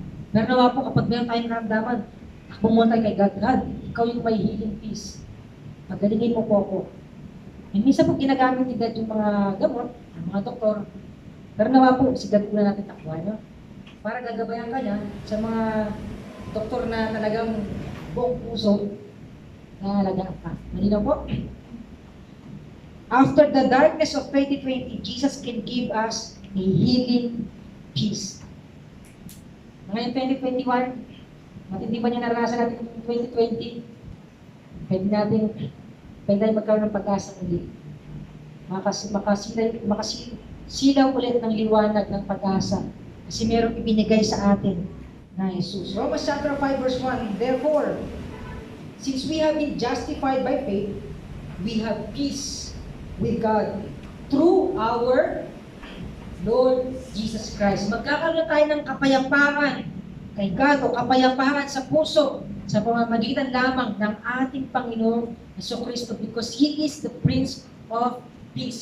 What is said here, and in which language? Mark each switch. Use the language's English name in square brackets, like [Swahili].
[Filipino] Pero nawa po kapag meron tayong naramdaman, pumunta tayo kay God, God, ikaw yung may healing peace. Pagalingin mo po ako. And minsan po ginagamit ni God yung mga gamot, ng mga doktor. Pero nawa po, si God po na natin takbuhan, no? Para gagabayan ka niya sa mga doktor na talagang buong puso na alagaan ka. Malinaw po? [English] After the darkness of 2020, Jesus can give us a healing peace. [Filipino] Ngayon 2021, matindi ba niya naranasan natin ng 2020? Pwede tayo magkaroon ng pag-asa ulit. Makasilaw ulit ng liwanag ng pag-asa. Kasi merong ibinigay sa atin na Jesus. [English] Romans chapter 5 verse 1, therefore, since we have been justified by faith, we have peace with God through our Lord Jesus Christ. [Filipino] Magkakaroon tayo ng kapayapaan kay God o kapayapaan sa puso sa pamamagitan lamang ng ating Panginoong Jesucristo [English] because He is the Prince of Peace.